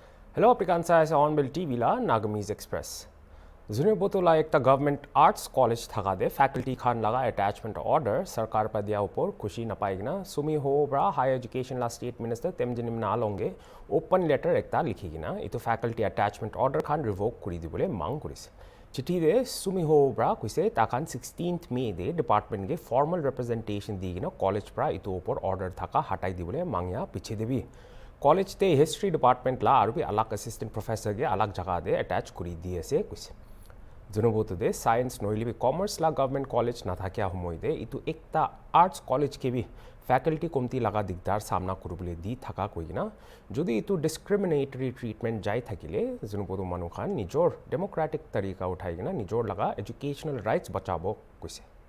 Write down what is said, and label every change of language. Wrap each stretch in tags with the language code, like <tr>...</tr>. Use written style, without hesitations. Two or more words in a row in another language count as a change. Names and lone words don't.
<nag>Hello, Pikansa is HornbillTV la NAGAMESE Express. Zune botola ekta</nag> <en>government arts college</en> <nag>thaka de faculty khan laga</nag> <en>attachment order</en> <nag>sarkar pa diya upor khushi na paigna sumi ho bra</nag> <en>higher education</en> <nag>la</nag> <en>state minister</en> <nag>temjinim na longe</nag> <en>open letter</en> <nag>ekta likhigina itu</nag> <en>faculty attachment order</en> <nag>khan revoke kuri dibole mang kurise. Chithi de sumi ho bra kuise takan 16th May de department ge</nag> <en>formal representation</en> <nag>digina college pra itu upor order thaka hatai dibole mangya piche debi. College te</nag> <en>history department</en> <nag>la aru bi alak</nag> <en>assistant professor</en> <nag>ge alak jaga de attach kuri diye se kuise. Junobotu de science noili bi commerce la</nag> <en>government college</en> <nag>na thakya humoi de itu ekta</nag> <en>arts college</en> <nag>ke bi faculty komti laga digdar samna kurubule di thaka koigina jodi itu</nag> <en>discriminatory treatment</en> <nag>jai thakile junobotu manu khan nijor democratic tarika uthaigina nijor laga</nag> <en>educational rights</en> <nag>bachabo kuise.</nag>